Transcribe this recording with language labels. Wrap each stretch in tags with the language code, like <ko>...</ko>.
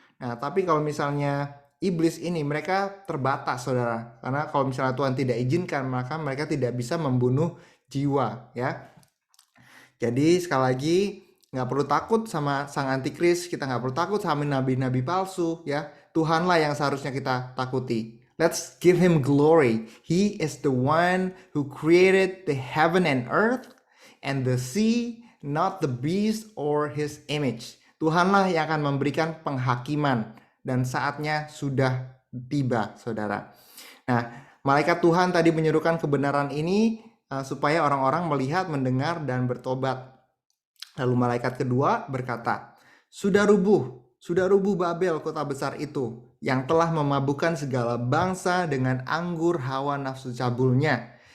<id>Nah, tapi kalau misalnya iblis ini, mereka terbatas, saudara. Karena kalau misalnya Tuhan tidak izinkan, maka mereka tidak bisa membunuh jiwa, ya. Jadi sekali lagi, nggak perlu takut sama sang antikris, kita nggak perlu takut sama nabi-nabi palsu, ya. Tuhanlah yang seharusnya kita takuti.</id> <en>Let's give him glory. He is the one who created the heaven and earth and the sea, not the beast or his image.</en> <id>Tuhanlah yang akan memberikan penghakiman dan saatnya sudah tiba, saudara. Nah, malaikat Tuhan tadi menyerukan kebenaran ini supaya orang-orang melihat, mendengar, dan bertobat. Lalu malaikat kedua berkata, sudah rubuh Babel, kota besar itu, yang telah memabukkan segala bangsa dengan anggur hawa nafsu cabulnya.</id>